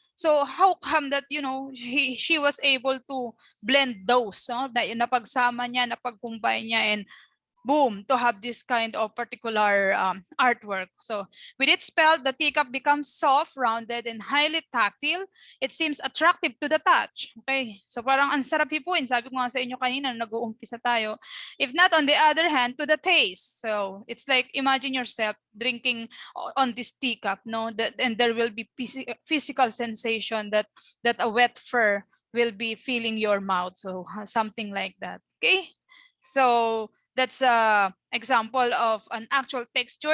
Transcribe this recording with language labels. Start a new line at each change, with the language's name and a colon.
English: So how come that, you know, she was able to blend those, no?
Filipino: Napagsama niya, napag-combine niya,
English: and boom, to have this kind of particular artwork. So with its spell, the teacup becomes soft, rounded, and highly tactile. It seems attractive to the touch.
Filipino: Okay, so parang ang sarap hipuin. Sabi ko nga sa inyo kanina, nag-uumpisa tayo.
English: If not, on the other hand, to the taste. So it's like, imagine yourself drinking on this teacup, no? And there will be physical sensation that a wet fur will be filling your mouth. So something like that. Okay, so that's an example of an actual texture.